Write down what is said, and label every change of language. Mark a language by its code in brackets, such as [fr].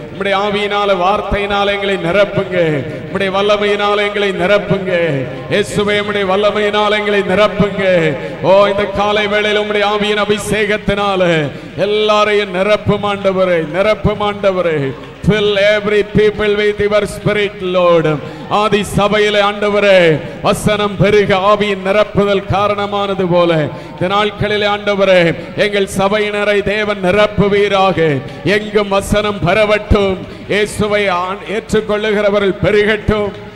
[ta] உம்முடைய ஆவியினால வார்த்தையினால எங்களை நிரப்புங்க. உம்முடைய வல்லமையினால எங்களை நிரப்புங்க. இயேசுவே, உம்முடைய வல்லமையினால எங்களை நிரப்புங்க. ஓ, இந்த காலை வேளையில் உம்முடைய ஆவியின் அபிஷேகத்தினால எல்லாரையும் நிரப்பும் ஆண்டவரே, நிரப்பும் ஆண்டவரே. [en] Fill every people with your spirit, Lord. [ta] ஆதி சபையிலே ஆண்டவரே வசனம் பெருக ஆவியின் நிரப்புதல் காரணமானது போல இந்த நாட்களிலே ஆண்டவரே எங்கள் சபையினரை தேவன் நிரப்புவீராக. எங்கும் வசனம் பரவட்டும், இயேசுவை ஏற்றுக்கொள்ளுகிறவர்கள் பெருகட்டும்.